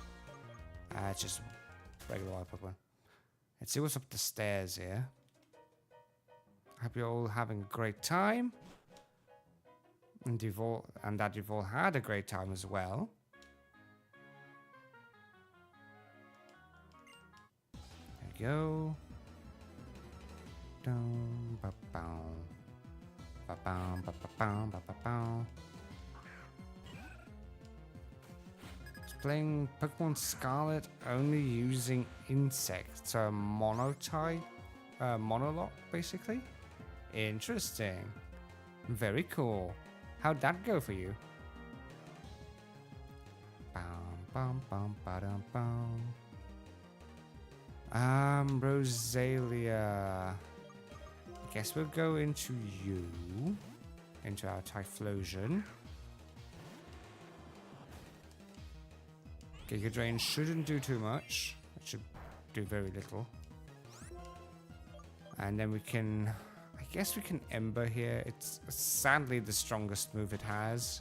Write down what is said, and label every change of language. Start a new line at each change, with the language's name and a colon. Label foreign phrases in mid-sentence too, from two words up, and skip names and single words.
English: It's just regular white Pokemon. Let's see what's up the stairs here. Hope you're all having a great time. And that you've all had a great time as well. There you go. Dum, ba, bow. Ba, bow, ba, ba, bow, ba, ba, bow. Playing Pokemon Scarlet only using insects. So monotype, monologue basically. Interesting. Very cool. How'd that go for you? Bum, bum, bum, ba-dum, bum. Rosalia. I guess we'll go into you. Into our Typhlosion. Giga Drain shouldn't do too much. It should do very little. And then we can... I guess we can Ember here. It's sadly the strongest move it has.